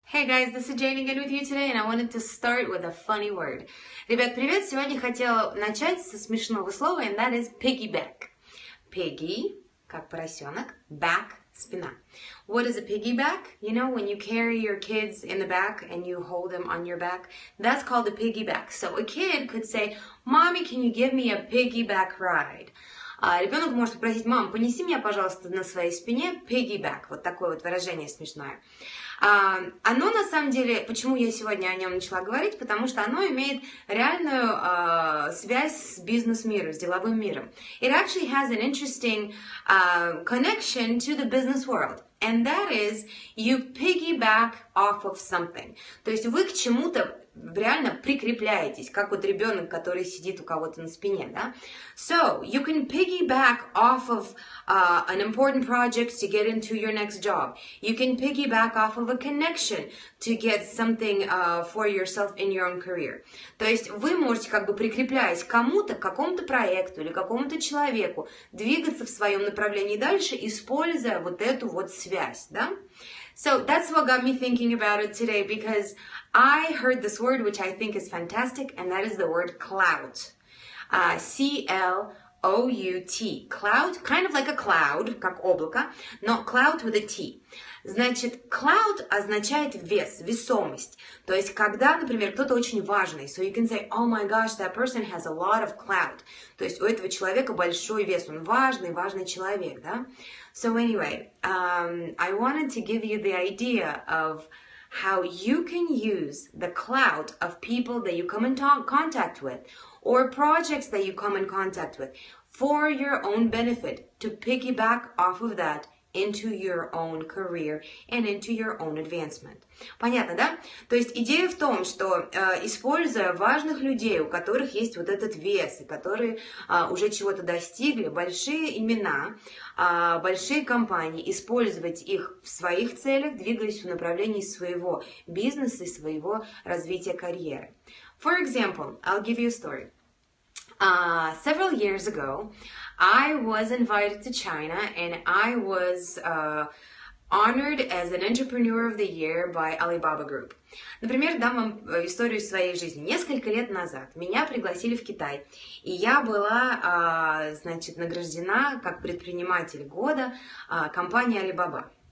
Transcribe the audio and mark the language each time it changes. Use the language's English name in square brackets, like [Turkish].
[English] Hey guys, this is Jane again with you today, and I wanted to start with a funny word. [Russian] Ребят, привет! Сегодня хотела начать со смешного слова, [English] and that is piggyback. Piggy, [Russian] как поросенок, [English] back, [Russian] спина. [English] What is a piggyback? You know, when you carry your kids in the back and you hold them on your back, that's called a piggyback. So a kid could say, Mommy, can you give me a piggyback ride? [Russian] Ребенок может попросить, мам, понеси меня, пожалуйста, на своей спине, [English] piggyback, [Russian] вот такое вот выражение смешное. Оно на самом деле, почему я сегодня о нем начала говорить, потому что оно имеет реальную связь с бизнес-миром, с деловым миром. [English] It actually has an interesting connection to the business world. And that is, you piggyback off of something. [Russian] То есть вы к чему-то реально прикрепляетесь, как вот ребенок, который сидит у кого-то на спине, да? [English] So, you can piggyback off of an important project to get into your next job. You can piggyback off of a connection to get something for yourself in your own career. [Russian] То есть вы можете, как бы прикрепляясь к кому-то, к какому-то проекту или какому-то человеку, двигаться в своем направлении дальше, используя вот эту вот связь, да? [English] So that's what got me thinking about it today, because I heard this word, which I think is fantastic, and that is the word clout. C-L-O-U-T. Clout, kind of like a cloud, [Russian] как облако, но [English] clout with a T. [Russian] Значит, clout означает вес, весомость. То есть, когда, например, кто-то очень важный, [English] so you can say, oh my gosh, that person has a lot of clout. [Russian] То есть, у этого человека большой вес, он важный человек, да? [English] So anyway, I wanted to give you the idea of how you can use the clout of people that you come in contact with or projects that you come in contact with for your own benefit, to piggyback off of that into your own career and into your own advancement. [Russian] Понятно, да? То есть идея в том, что используя важных людей, у которых есть вот этот вес, и которые уже чего-то достигли, большие имена, большие компании, использовать их в своих целях, двигаясь в направлении своего бизнеса и своего развития карьеры. [English] For example, I'll give you a story. Several years ago, I was invited to China, and I was honored as an Entrepreneur of the Year by Alibaba Group. [Russian] Например, дам вам историю своей жизни. Несколько лет назад меня пригласили в Китай, и я была, значит, награждена как предприниматель года компании Alibaba.